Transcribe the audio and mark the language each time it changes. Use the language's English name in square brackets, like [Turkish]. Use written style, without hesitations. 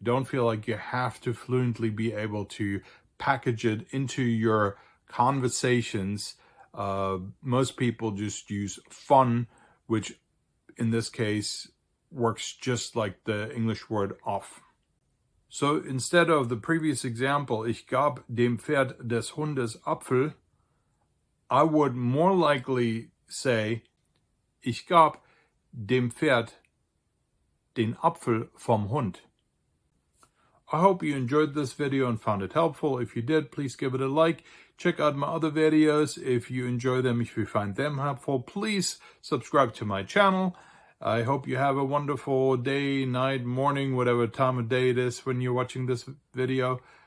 [English] Don't feel like you have to fluently be able to package it into your conversations. Most people just use von, which in this case works just like the English word auf. So instead of the previous example, [German] ich gab dem Pferd des Hundes Apfel, [English] I would more likely say, [German] ich gab dem Pferd den Apfel vom Hund. [English] I hope you enjoyed this video and found it helpful. If you did, please give it a like. Check out my other videos if you enjoy them, if you find them helpful. Please subscribe to my channel. I hope you have a wonderful day, night, morning, whatever time of day it is when you're watching this video.